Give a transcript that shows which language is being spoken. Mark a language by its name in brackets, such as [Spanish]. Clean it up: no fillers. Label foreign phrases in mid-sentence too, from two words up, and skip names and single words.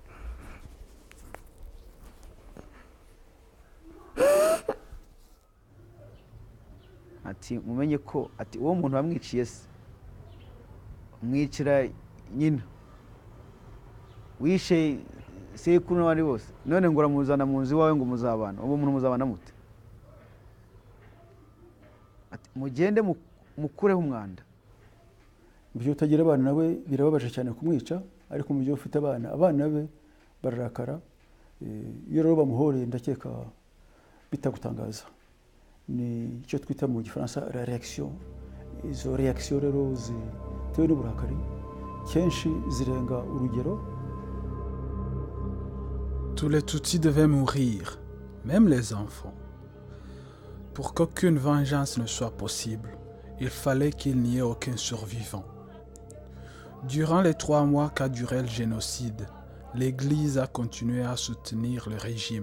[Kinyarwanda] ati mumenye ko ati uwo muntu wamwiciye se mwicira nyina wishe sekuru n'abandi bose none ngo uramuzana mu nzu iwawe ngo muzabana uwo muntu muzabana mute ati mugende mukureho umwanda mu gihe utagira abana nawe birababaje cyane kumwica ariko mu gihe ufite abana be bararakara iyo rero bamuhoreye ndakeka bitagutangaza ni icyo twita mu gifaransa [French] la réaction [Kinyarwanda] izo réaction rero zitewe n'uburakari kenshi zirenga urugero. [French] Tous les Tutsis devaient mourir, même les enfants. Pour qu'aucune vengeance ne soit possible, il fallait qu'il n'y ait aucun survivant. Durant les 3 mois qu'a duré le génocide, l'Église a continué à soutenir le régime.